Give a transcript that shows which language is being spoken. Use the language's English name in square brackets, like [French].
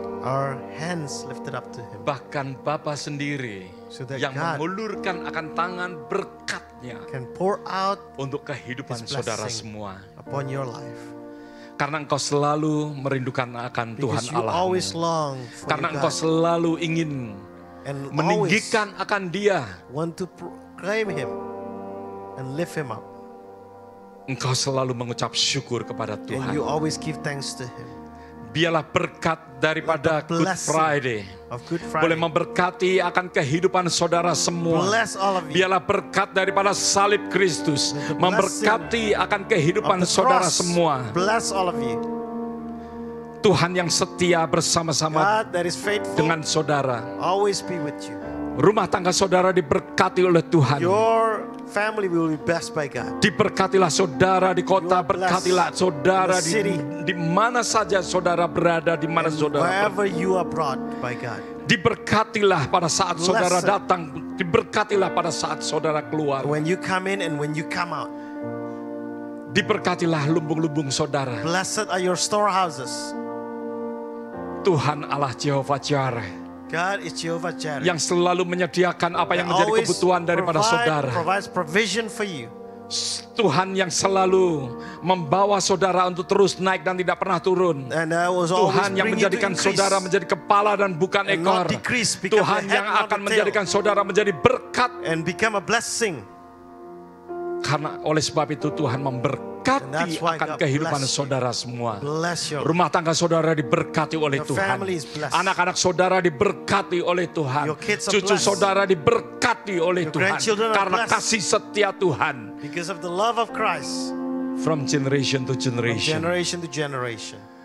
[English] Our hands lifted up to Him. [Indonesian] Bahkan Bapa sendiri yang mengulurkan akan tangan berkat-Nya [English] can pour out [Indonesian] untuk kehidupan saudara semua. [English] Upon your life. [Indonesian] Karena engkau selalu merindukan akan Tuhan Allah. Karena engkau selalu ingin meninggikan akan Dia. [English] Want to proclaim Him and lift Him up. [Indonesian] Engkau selalu mengucap syukur kepada Tuhan. [English] And you always give thanks to Him. [Indonesian] Biarlah berkat daripada Good Friday boleh memberkati akan kehidupan saudara semua. Biarlah berkat daripada salib Kristus memberkati akan kehidupan saudara semua. [English] Bless all of you. [Indonesian] Tuhan yang setia bersama-sama dengan saudara. [English] Always be with you. [Indonesian] Rumah tangga saudara diberkati oleh Tuhan. [English] Your family will be blessed by God. [Indonesian] Diberkatilah saudara di kota, berkatilah saudara di mana saja saudara berada, di mana saudara [English] wherever you are brought by God. [Indonesian] Diberkatilah pada saat saudara datang, diberkatilah pada saat saudara keluar. [English] When you come in and when you come out. [Indonesian] Diberkatilah lumbung-lumbung saudara. [English] Blessed are your storehouses. [Indonesian] Tuhan Allah Jehovah Jireh, [English] God is Jehovah Jireh, [Indonesian] yang selalu menyediakan apa yang menjadi kebutuhan daripada saudara. [English] Provides provision for you. [Indonesian] Tuhan yang selalu membawa saudara untuk terus naik dan tidak pernah turun. Tuhan yang menjadikan saudara menjadi kepala dan bukan ekor. Tuhan yang akan menjadikan saudara menjadi berkat [English] and become a blessing. [Indonesian] Karena oleh sebab itu Tuhan memberkati akan kehidupan saudara semua. Rumah tangga saudara diberkati oleh Tuhan. Anak-anak saudara diberkati oleh Tuhan. Cucu saudara diberkati oleh Tuhan. Karena kasih setia Tuhan. [English] Because of the love of Christ. From generation to generation. From generation to generation.